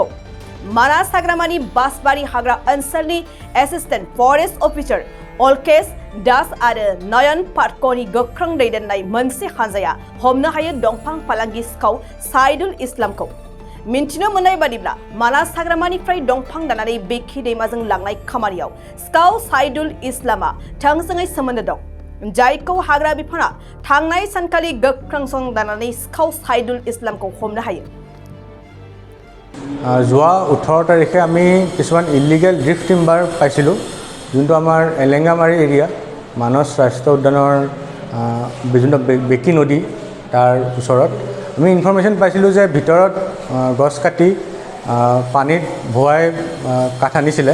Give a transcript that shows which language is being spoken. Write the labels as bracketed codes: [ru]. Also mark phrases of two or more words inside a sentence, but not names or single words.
[brx] मानास हाग्रामानि बासबारि हाग्रा ओनसोलनि एसिस्टेन्ट फरेस्ट अफिसार अलकेश दास आरो नयन पाठकनि गोख्रों दैदेननाय मोनसे हानजाया हमनो हायो दंफां फालांगि सिखाव साइदुल इस्लामखौ। मिन्थिनो मोननाय बादिब्ला मानास हाग्रामानिफ्राय दंफां दाननानै बेखि दैमाजों लांनाय खामानियाव सिखाव साइदुल इस्लामआ थोंजोङै सोमोन्दो दं, जायखौ हाग्रा बिफाना थांनाय सानखालि गोख्रों संदाननानै सिखाव साइदुल इस्लामखौ हमनो हायो। [as] যোৱা 18 তাৰিখে আমি কিছুমান [en] illegal drift timber [as] পাইছিলোঁ, যোনটো আমাৰ এলেংগামাৰী এৰিয়া মানস ৰাষ্ট্ৰীয় উদ্যানৰ বিভিন্ন বেকী নদী তাৰ ওচৰত আমি ইনফৰমেশ্যন পাইছিলোঁ যে ভিতৰত গছ কাটি পানীত ভুৱাই কাঠ আনিছিলে।